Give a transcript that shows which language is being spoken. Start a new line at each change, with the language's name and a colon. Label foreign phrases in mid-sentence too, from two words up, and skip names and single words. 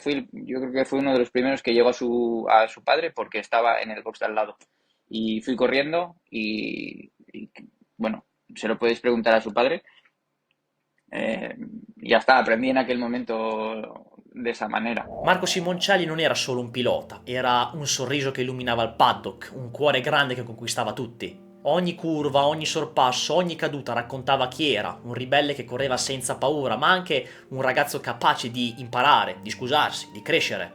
Spanish: Yo creo que fue uno de los primeros que llegó a su padre porque estaba en el box de al lado. y fui corriendo y, bueno, se lo podéis preguntar a su padre. Ya está, aprendí en aquel momento de esa manera.
Italian: Marco Simoncelli non era solo un pilota, era un sorriso che illuminava il paddock, un cuore grande che conquistava tutti. Ogni curva, ogni sorpasso, ogni caduta raccontava chi era, un ribelle che correva senza paura, ma anche un ragazzo capace di imparare, di scusarsi, di crescere.